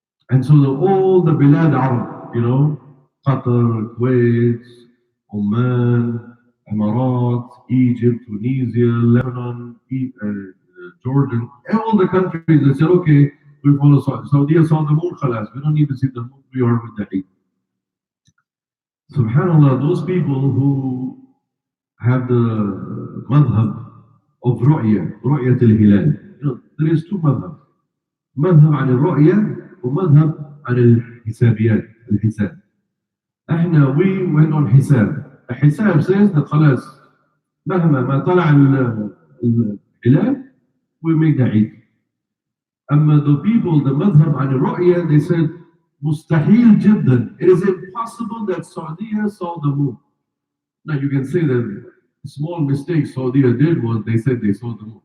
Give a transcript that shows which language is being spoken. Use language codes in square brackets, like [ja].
[en] And so all the Bilad Arab, Qatar, Kuwait, Oman, Emirates, Egypt, Tunisia, Lebanon, Jordan, all the countries, they said, okay, we follow Saudi. Saudi saw the moon, khalas. We don't need to see the moon, we are with the Eid. SubhanAllah, those people who have the madhab of ru'ya al-hilal. There is two madhab. [ar] Madhab عن الرؤية ومذهب عن الحسابيات الحساب. [en] We went on [ar] حساب. الحساب [en] says that [ar] خلاص مهما ما طلع الهلال [en] we make the Eid. [ar] أما [en] the people, the madhab [ar] عن الرؤية, [en] they said [ar] مستحيل جدا. [en] It is impossible that Saudi saw the moon. Now you can say that a small mistake Saudi did was they said they saw the moon.